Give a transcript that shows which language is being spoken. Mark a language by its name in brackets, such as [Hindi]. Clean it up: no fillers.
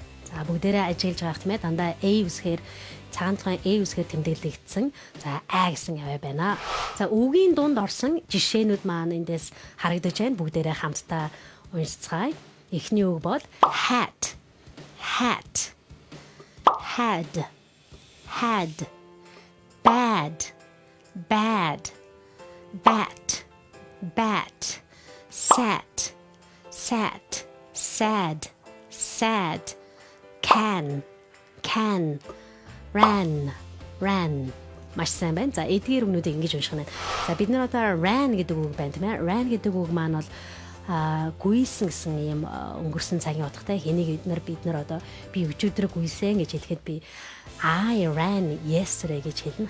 [Mongolian] За бүгдээрээ ажиглаж байгаа юм дандаа үсгээр цагаан тухайн үсгээр тэмдэглэгдсэн. За гэсэн авиа байна. За үгийн дунд орсон жишээнүүд маань эндээс харагдаж байна. Бүгдээрээ хамтдаа уншицгаая. Эхний үг бол hat, had, bad, bat, sat, sad, can, ran. Маш сайн байна. За эдгээр үгнүүдийг ингэж унших нь. За бид нар одоо ran гэдэг үг байна тийм ээ. Ran гэдэг үг маань бол гүйсэн гэсэн юм өнгөрсөн цагийн утгатай. Хэнийг бид нар одоо би өчигдөр гүйсэн гэж хэлэхэд би [English] I ran yesterday [Mongolian] гэж хэлнэ.